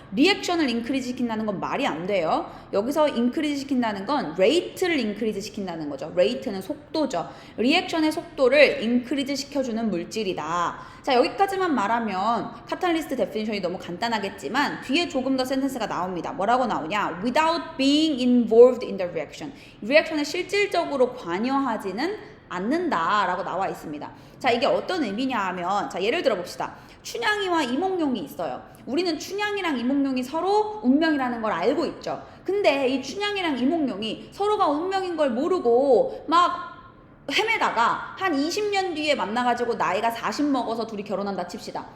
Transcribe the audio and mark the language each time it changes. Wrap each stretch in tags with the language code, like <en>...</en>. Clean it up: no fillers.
<ko>리액션을 increase 시킨다는 건 말이 안 돼요. 여기서 increase 시킨다는 건 rate를 increase 시킨다는 거죠. rate는 속도죠. 리액션의 속도를 increase 시켜주는 물질이다. 자, 여기까지만 말하면 카탈리스트 데피니션이 너무 간단하겠지만 뒤에 조금 더 센텐스가 나옵니다. 뭐라고 나오냐?</ko> <en>Without being involved in the reaction.</en> <ko>리액션에 실질적으로 관여하지는 않는다라고 나와 있습니다. 자, 이게 어떤 의미냐 하면 자, 예를 들어 봅시다. 춘향이와 이몽룡이 있어요. 우리는 춘향이랑 이몽룡이 서로 운명이라는 걸 알고 있죠. 근데 이 춘향이랑 이몽룡이 서로가 운명인 걸 모르고 막 헤매다가 한 20년 뒤에 만나가지고 나이가 40 먹어서 둘이 결혼한다 칩시다.</ko>